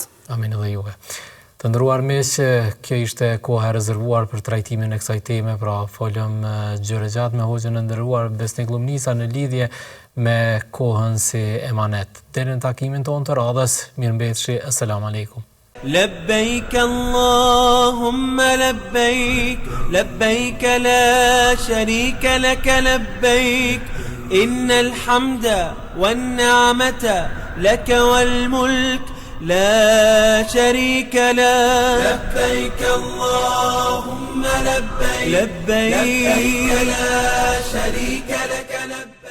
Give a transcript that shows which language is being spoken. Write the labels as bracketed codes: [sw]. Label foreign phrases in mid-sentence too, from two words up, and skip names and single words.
[sq] Amin edhe juve. Të nderuar miq, kjo ishte koha e rezervuar për trajtimin e kësaj teme, pra folëm gjëra gjatë me hoxhën e nderuar Besnik Lumnisa në lidhje me kohën si emanet. Deri në takimin tonë të radhës, mirëmbëjtje, [ar] السلام عليكم. لبيك اللهم لبيك لبيك لا شريك لك لبيك إن الحمد والنعمة لك والملك لا شريك له لبيك اللهم لبيك لبيك لا شريك لك لبيك